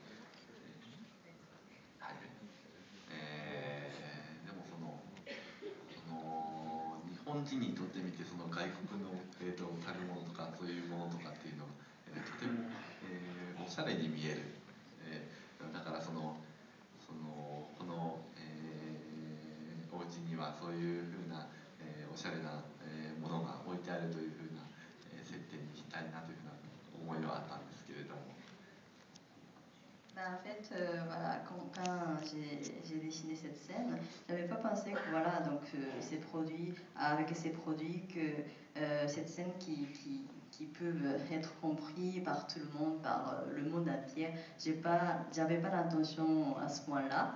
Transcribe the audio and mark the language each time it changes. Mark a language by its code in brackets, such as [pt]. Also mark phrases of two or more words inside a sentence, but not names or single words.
[ja] はいでも日本人にとってみてその外国の、食べ物とかそういうものとかっていうのが、とても、おしゃれに見える、だからこの、お家にはそういうふうな、おしゃれな、ものが置いてあるというふうな、設定にしたいなというふうな思いはあったんですけれども。 [fr] En fait, voilà, quand j'ai dessiné cette scène, je n'avais pas pensé que voilà, donc ces produits, avec ces produits, que cette scène qui peuvent être compris par tout le monde, par le monde entier, j'avais pas l'intention à ce point-là.